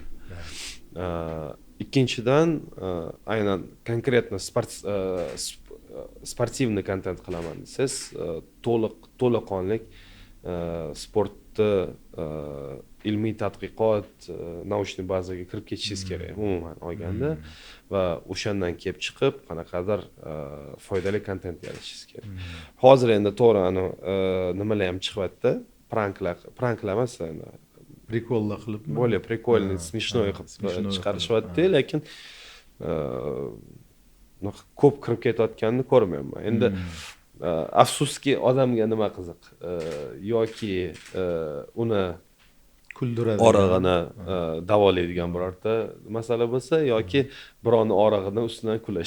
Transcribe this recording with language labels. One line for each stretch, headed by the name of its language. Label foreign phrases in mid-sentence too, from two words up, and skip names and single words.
Uzbek: Ikkinchidan, aynan
Russian: конкретно спортивный
Uzbek: kontent qilaman desangiz, to'laqonlik sportni ilmiy tadqiqot, naushniy bazaga kirib ketishingiz kerak umuman olganda va o'shandan kelib chiqib qanaqadir foydali kontent yaratishingiz kerak. Hozir endi to'g'ri nimalar ham chiqyapti, pranklar emas, Prikollar qilib,
Russian: более прикольный, смешной
Uzbek: qilib chiqarishyapti, lekin ko'p kirib ketayotganini ko'rmayapman. Endi afsuski odamga nima qiziq, yoki uni kuldiradi, orig'ini davolaydigan birorta masala bo'lsa, yoki birovni orig'ini ustidan kulash.